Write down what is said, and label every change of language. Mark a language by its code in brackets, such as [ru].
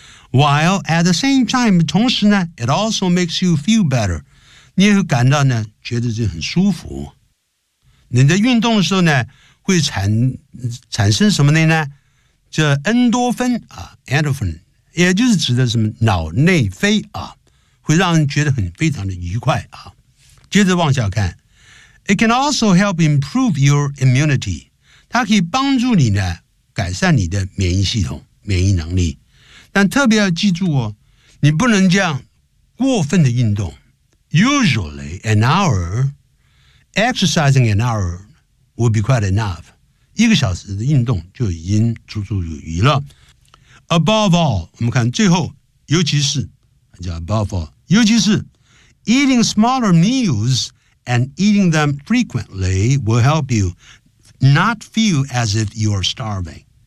[en] While at the same time, [zh] 同时呢 [en] ，it also makes you feel better, [zh] 你也会感到呢，觉得这很舒服。你在运动的时候呢，会产生什么呢？这恩多芬啊 ，endorphin, 也就是指的什么脑内啡啊。会让人觉得很非常的愉快啊！接着往下看 [en] ，It can also help improve your immunity. [zh] 它可以帮助你呢，改善你的免疫系统、免疫能力。但特别要记住哦，你不能这样过分的运动。 [en] Usually an hour exercising an hour will be quite enough. [zh] 一个小时的运动就已经绰绰有余了。 [en] Above all， [zh] 我们看最后，尤其是。 [en] 叫 above all， [zh] 尤其是 [en] eating smaller meals and eating them frequently will help you not feel as if you are starving。